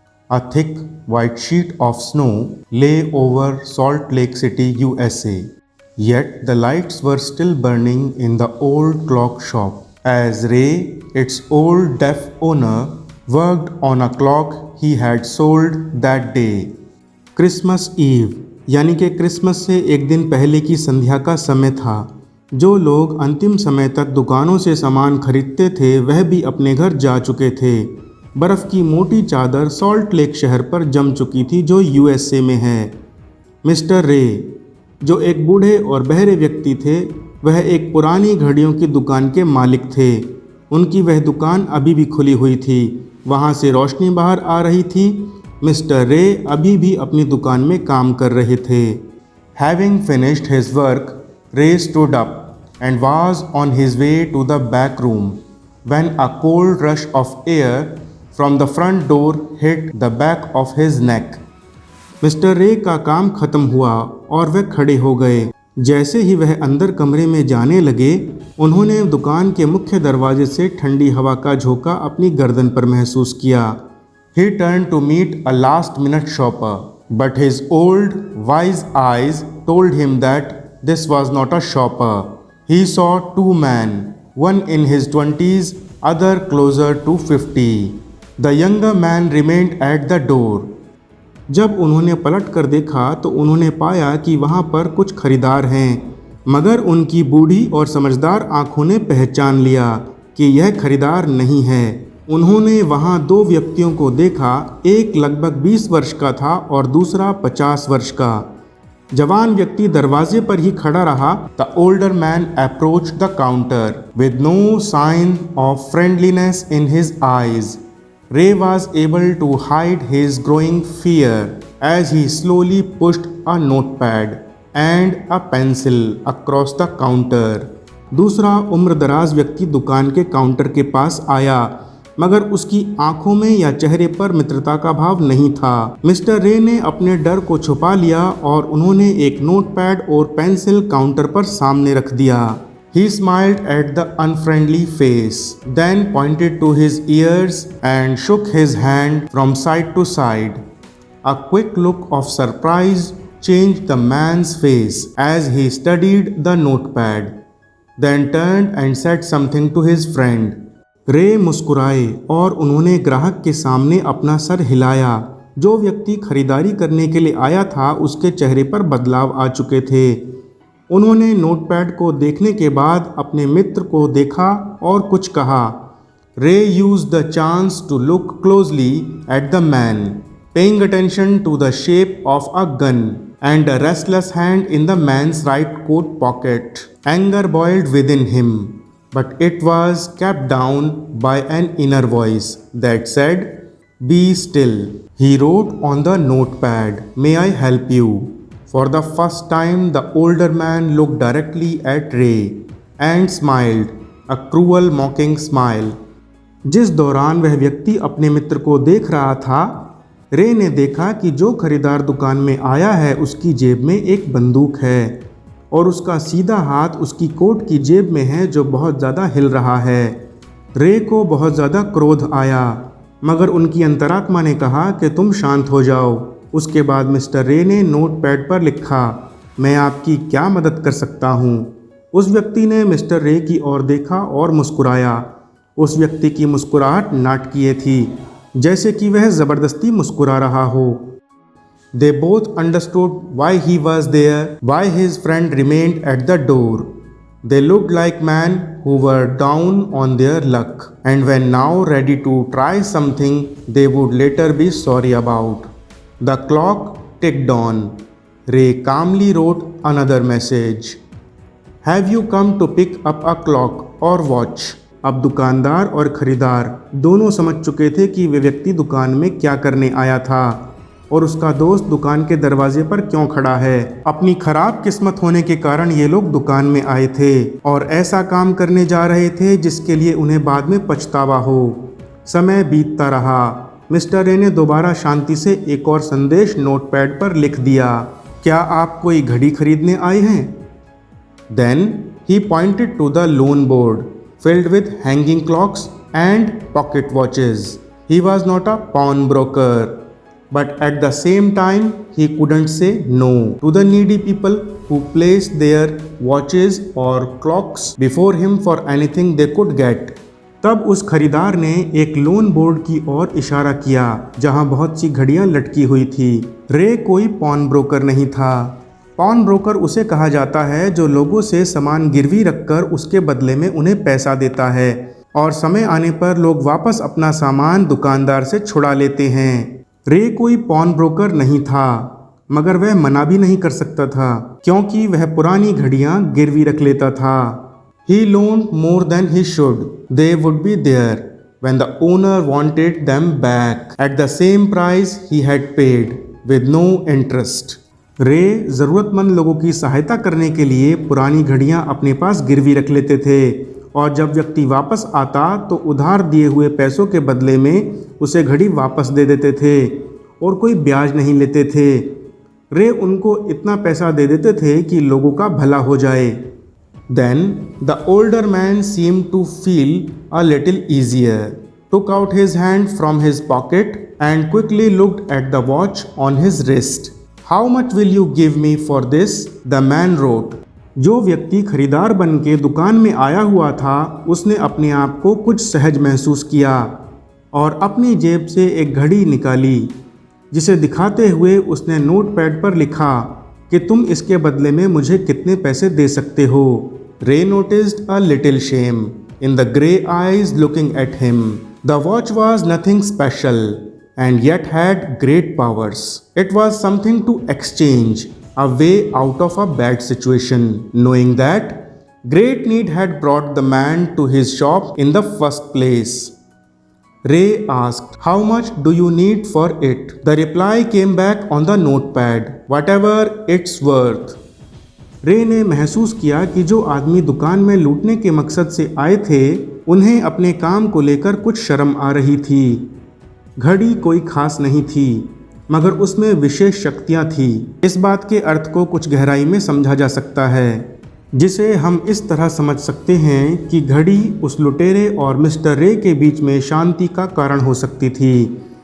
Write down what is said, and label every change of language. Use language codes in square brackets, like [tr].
[en] A thick white sheet of snow lay over Salt Lake City, USA. Yet the lights were still burning in the old clock shop, as Ray, its old deaf owner, worked on a clock he had sold that day. [hi] Christmas ewe यानी कि Christmas से एक दिन पहले की संध्या का समय था। जो लोग अंतिम समय तक दुकानों से सामान खरीदते थे वह भी अपने घर जा चुके थे। बर्फ़ की मोटी चादर सॉल्ट लेक शहर पर जम चुकी थी जो यूएसए में है। मिस्टर रे, जो एक बूढ़े और बहरे व्यक्ति थे, वह एक पुरानी घड़ियों की दुकान के मालिक थे। उनकी वह दुकान अभी भी खुली हुई थी। वहाँ से रोशनी बाहर आ रही थी। मिस्टर रे अभी भी अपनी दुकान में काम कर रहे थे। [en] Having finished his work, Ray stood up and was on his way to the back room when a cold rush of air from the front door hit the back of his neck. [hi] Mister रे का काम खत्म हुआ और वह खड़े हो गए। जैसे ही वह अंदर कमरे में जाने लगे, उन्होंने दुकान के मुख्य दरवाजे से ठंडी हवा का झोंका अपनी गर्दन पर महसूस किया। [en] He turned to meet a last-minute shopper, but his old, wise eyes told him that this was not a shopper. He saw two men, one in his 20s, other closer to 50. The younger man remained at the door. [hi] जब उन्होंने पलट कर देखा तो उन्होंने पाया कि वहाँ पर कुछ खरीदार हैं, मगर उनकी बूढ़ी और समझदार आंखों ने पहचान लिया कि यह खरीदार नहीं है। उन्होंने वहाँ दो व्यक्तियों को देखा, एक लगभग 20 वर्ष का था और दूसरा 50 वर्ष का। जवान व्यक्ति दरवाजे पर ही खड़ा रहा। [en] The older man approached the counter with no sign of friendliness in his eyes. Ray was able to hide his growing fear as he slowly pushed a notepad and a pencil across the counter. [hi] दूसरा उम्रदराज व्यक्ति दुकान के counter के पास आया, मगर उसकी आंखों में या चेहरे पर मित्रता का भाव नहीं था। मिस्टर रे ने अपने डर को छुपा लिया और उन्होंने एक नोटपैड और पेंसिल काउंटर पर सामने रख दिया। [en] He smiled at the unfriendly face, then pointed to his ears and shook his hand from side to side. A quick look of surprise changed the man's face as he studied the notepad, then turned and said something to his friend. [hi] रे मुस्कुराए और उन्होंने ग्राहक के सामने अपना sir हिलाया। जो व्यक्ति खरीदारी करने के लिए आया था उसके चेहरे पर बदलाव आ चुके थे। उन्होंने नोटपैड को देखने के बाद अपने मित्र को देखा और कुछ कहा। [en] Ray used the chance to look closely at the man, paying attention to the shape of a gun and a restless hand in the man's right coat pocket. Anger boiled within him, but it was kept down by an inner voice that said, "Be still." He wrote on the notepad, "May I help you?" For the first time, the older man looked directly at Ray and smiled, a cruel, mocking smile. [hi] जिस दौरान वह व्यक्ति अपने मित्र को देख रहा था, रे ने देखा कि जो खरीदार दुकान में आया है उसकी जेब में एक बंदूक है और उसका सीधा हाथ उसकी कोट की जेब में है जो बहुत ज़्यादा हिल रहा है। रे को बहुत ज़्यादा क्रोध आया, मगर उनकी अंतरात्मा ने कहा कि तुम शांत हो जाओ। उसके बाद मिस्टर रे ने नोटपैड पर लिखा, "मैं आपकी क्या मदद कर सकता हूँ?" उस व्यक्ति ने मिस्टर रे की ओर देखा और मुस्कुराया। उस व्यक्ति की मुस्कुराहट नाटकीय थी, जैसे कि वह ज़बरदस्ती मुस्कुरा रहा हो। [en] They both understood why he was there, why his friend remained at the door. They looked like men who were down on their luck and were now ready to try something they would later be sorry about. The clock ticked on. Ray calmly wrote another message. Have you come to pick up a clock or watch? [hi] अब दुकानदार और खरीदार दोनों समझ चुके थे कि वे व्यक्ति दुकान में क्या करने आया था और उसका दोस्त दुकान के दरवाजे पर क्यों खड़ा है। अपनी खराब किस्मत होने के कारण ये लोग दुकान में आए थे और ऐसा काम करने जा रहे थे जिसके लिए उन्हें बाद में पछतावा हो। समय बीतता रहा मिस्टर रे ने दोबारा शांति से एक और संदेश नोटपैड पर लिख दिया, क्या आप कोई घड़ी खरीदने आए हैं? [en] Then he pointed to the loan board filled with hanging clocks and pocket watches. He was not a pawnbroker, but at the same time he couldn't say no to the needy people who placed their watches or clocks before him for anything they could get. [hi] तब उस खरीदार ने एक loan board की ओर इशारा किया जहां बहुत सी घड़ियां लटकी हुई थी। रे कोई पॉन ब्रोकर नहीं था। पॉन ब्रोकर उसे कहा जाता है जो लोगों से सामान गिरवी रखकर उसके बदले में उन्हें पैसा देता है और समय आने पर लोग वापस अपना सामान दुकानदार से छुड़ा लेते हैं। रे कोई पॉन ब्रोकर नहीं था, मगर वह मना भी नहीं कर सकता था क्योंकि वह पुरानी घड़ियां गिरवी रख लेता था। [en] He loaned more than he should. They would be there when the owner wanted them back at the same price he had paid with no interest. [hi] रे ज़रूरतमंद लोगों की सहायता करने के लिए पुरानी घड़ियां अपने पास गिरवी रख लेते थे और जब व्यक्ति वापस आता तो उधार दिए हुए पैसों के बदले में उसे घड़ी वापस दे देते थे और कोई ब्याज नहीं लेते थे। रे उनको इतना पैसा दे देते थे कि लोगों का भला हो जाए। [en] Then the older man seemed to feel a little easier, took out his hand from his pocket and quickly looked at the watch on his wrist. How much will you give me for this? The man wrote. [hi] जो व्यक्ति खरीदार बन के दुकान में आया हुआ था उसने अपने आप को कुछ सहज महसूस किया और अपनी जेब से एक घड़ी निकाली जिसे दिखाते हुए उसने नोटपैड पर लिखा कि तुम इसके बदले में मुझे कितने पैसे दे सकते हो। [en] Ray noticed a little shame in the grey eyes looking at him. The watch was nothing special and yet had great powers. It was something to exchange, a way out of a bad situation, knowing that great need had brought the man to his shop in the first place. Ray asked, how much do you need for it? The reply came back on the notepad, whatever it's worth. [hi] रे ने महसूस किया कि जो आदमी दुकान में लूटने के मकसद से आए थे उन्हें अपने काम को लेकर कुछ शर्म आ रही थी। घड़ी कोई खास नहीं थी मगर उसमें विशेष शक्तियाँ थी। इस बात के अर्थ को कुछ गहराई में समझा जा सकता है जिसे हम इस तरह समझ सकते हैं कि घड़ी उस लुटेरे और मिस्टर रे के बीच में शांति का कारण हो सकती थी।